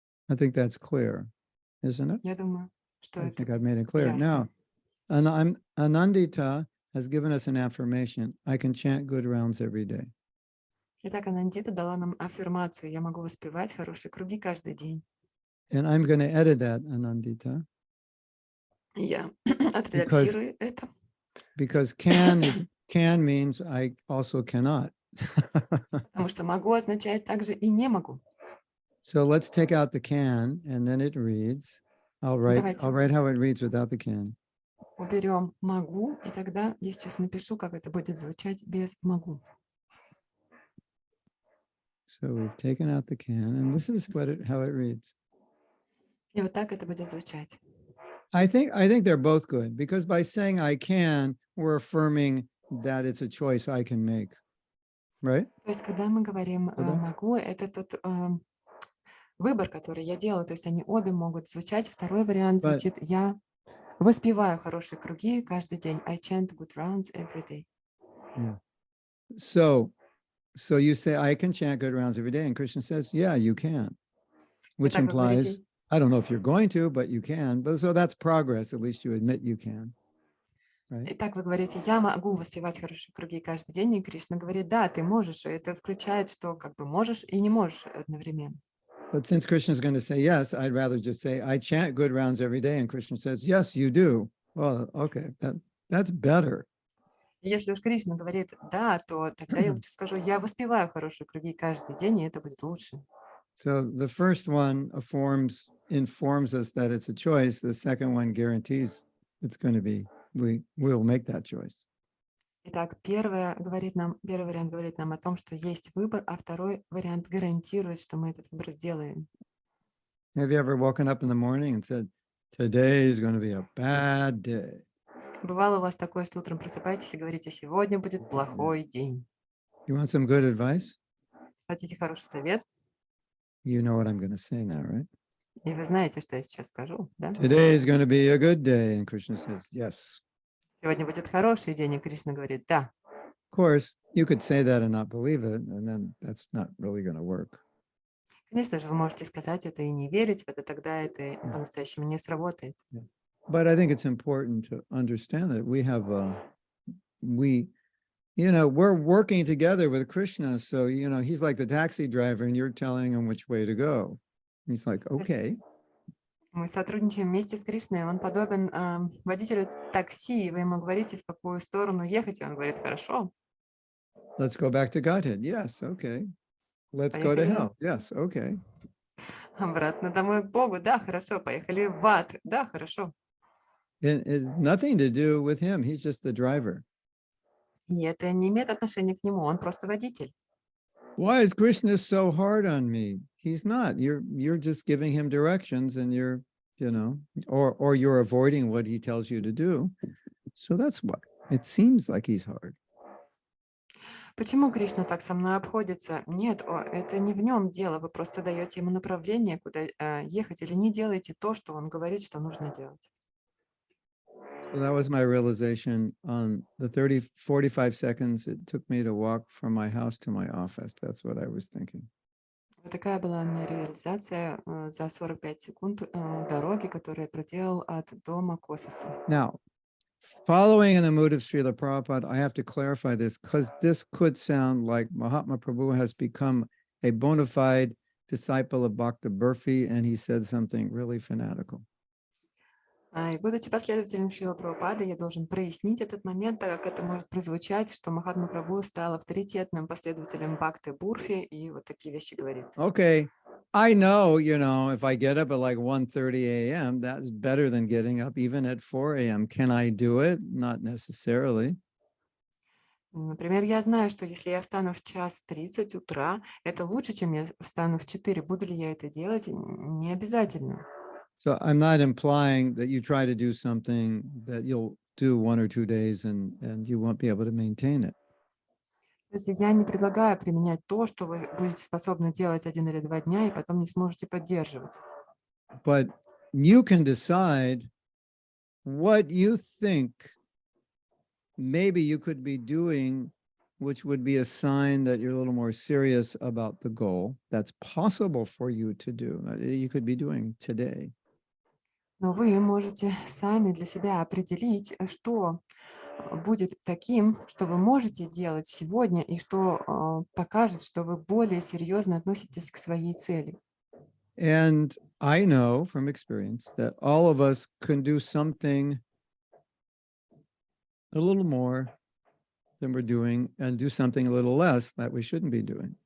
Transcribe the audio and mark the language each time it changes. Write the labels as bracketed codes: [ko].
[en] I think that's clear, isn't it? [ru] Я думаю, что [en] I [ru] это [en] think I've made it clear. [ru] ясно. [en] Now, Anandita has given us an affirmation. I can chant good rounds every day. [ru] Итак, Анандита дала нам аффирмацию. Я могу воспевать хорошие круги каждый день. [en] And I'm going to edit that, Anandita, [ru] Я отредактирую это. [en] because can means I also cannot. [ru] Потому что могу означает также и не могу. [en] So let's take out the can, and then it reads. I'll write how it reads without the can. [ru] Уберем могу, и тогда я сейчас напишу, как это будет звучать без могу. [en] So we've taken out the can, and this is how it reads. [ru] И вот так это будет звучать. [en] I think they're both good, because by saying I can, we're affirming that it's a choice I can make, right? [ru] То есть, когда мы говорим Куда? могу, это тот выбор, который я делаю. То есть они обе могут звучать. Второй вариант звучит: я воспеваю хорошие круги каждый день. [en] I chant good rounds every day. Yeah. So you say I can chant good rounds every day, and Krishna says, yeah, you can, which [ru] Итак, вы говорите, [en] I don't know if you're going to, but you can. But so that's progress. At least you admit you can, right? [ru] Итак, вы говорите, я могу воспевать хорошие круги каждый день, и Кришна говорит, да, ты можешь. И это включает, что как бы можешь и не можешь одновременно. [en] But since Krishna is going to say yes, I'd rather just say I chant good rounds every day, and Krishna says yes, you do. Well, okay, that's better. [ru] Если уж Кришна говорит да, то тогда я лучше скажу, я воспеваю хорошие круги каждый день, и это будет лучше. [en] So the first one informs us that it's a choice. The second one guarantees it's going to be, we'll make that choice. [ru] Итак, первый вариант говорит нам о том, что есть выбор, а второй вариант гарантирует, что мы этот выбор сделаем. [en] Have you ever woken up in the morning and said, today is going to be a bad day? [ru] Бывало у вас такое, что утром просыпаетесь и говорите, сегодня будет плохой день. [en] You want some good advice? [ru] Хотите хороший совет? [en] You know what I'm going to say now, right? [ru] И вы знаете, что я сейчас скажу, да? [en] Today is going to be a good day. And Krishna says, yes. [ru] Сегодня будет хороший день, и Кришна говорит, да. [en] Of course, you could say that and not believe it, and then that's not really going to work. [ru] Конечно же, вы можете сказать это и не верить в это, тогда это по-настоящему не сработает. [en] But I think it's important to understand that we're working together with Krishna. So, he's like the taxi driver and you're telling him which way to go. He's like, okay. [ru] Мы сотрудничаем вместе с Кришной, он подобен водителю такси, и вы ему говорите, в какую сторону ехать, и он говорит, хорошо. [en] Let's go back to Godhead. Yes, okay. Let's go to hell. Yes, okay. [ru] Обратно домой к Богу. Да, хорошо. Поехали в ад. Да, хорошо. [en] It's nothing to do with him. He's just the driver. [ru] И это не имеет отношения к нему, он просто водитель. [en] Why is Krishna so hard on me? He's not. You're just giving him directions, and you're you're avoiding what he tells you to do. So that's why it seems like he's hard. [ru] Почему Кришна так со мной обходится? Нет, это не в нем дело. Вы просто даете ему направление, куда ехать, или не делаете то, что он говорит, что нужно делать. [en] So that was my realization on the 45 seconds it took me to walk from my house to my office. That's what I was thinking. [ru] Вот такая была у меня реализация за 45 секунд дороги, которую я проделал от дома к офису. [en] Now, following in the mood of Srila Prabhupada, I have to clarify this because this could sound like Mahatma Prabhu has become a bona fide disciple of Bhakta Burfi, and he said something really fanatical. [ru] И будучи последователем Шрила Прабхупады, я должен прояснить этот момент, так как это может прозвучать, что Махатма Прабху стал авторитетным последователем Бхакты Бурфи и вот такие вещи говорит. [en] Okay, I know, if I get up at like 1:30 a.m., that's better than getting up even at 4 a.m. Can I do it? Not necessarily. [ru] Например, я знаю, что если я встану в 1:30 утра, это лучше, чем я встану в 4. Буду ли я это делать? Не обязательно. [en] So I'm not implying that you try to do something that you'll do 1 or 2 days and you won't be able to maintain it. [ru] То есть я не предлагаю применять то, что вы будете способны делать 1 или 2 дня, и потом не сможете поддерживать. [en] But you can decide what you think maybe you could be doing, which would be a sign that you're a little more serious about the goal. That's possible for you to do. You could be doing today. [ru] Но вы можете сами для себя определить, что будет таким, что вы можете делать сегодня, и что покажет, что вы более серьезно относитесь к своей цели. [en] And I know from experience that all of us can do something a little more than we're doing and do something a little less that we shouldn't be doing.